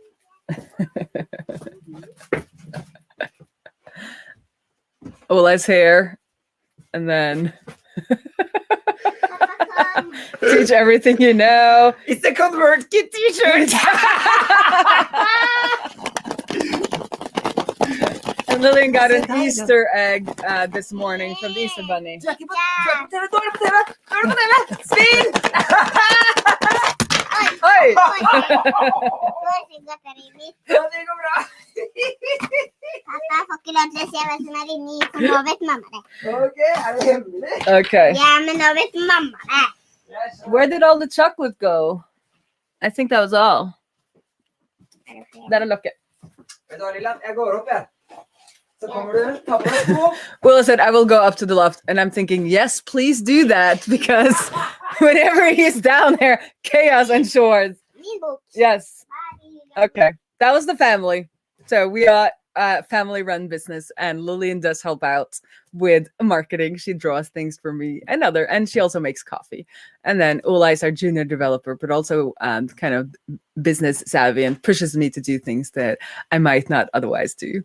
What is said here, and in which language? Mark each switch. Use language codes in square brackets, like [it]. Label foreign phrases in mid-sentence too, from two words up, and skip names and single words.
[en] Ola's here, and then teach everything you know. It's a ConvertKit t-shirt! And Lillian got an Easter egg this morning from the Easter Bunny. [no] Du er ikke på TV! Du er på TV! Du er på TV! Spill! Oi! Ja, det går bra. Pappa får ikke lov til å se hva som er inni, for nå vet mamma det. Ok, er det hemmelig? Okay. Ja, men nå vet mamma det. [en] Where did all the chocolate go? I think that was all. That'll look it. [no] Vet du hva, Lilian? Jeg går opp, jeg. Så kommer du, ta på deg sko. [en] Willa said, I will go up to the loft. And I'm thinking, yes, please do that. Because whenever he's down there, chaos ensures. [no] Min bok. [en] Yes. Okay. That was the family. So we got family-run business, and Lillian does help out with marketing. She draws things for me and she also makes coffee. And then Ola is our junior developer, but also kind of business savvy and pushes me to do things that I might not otherwise do.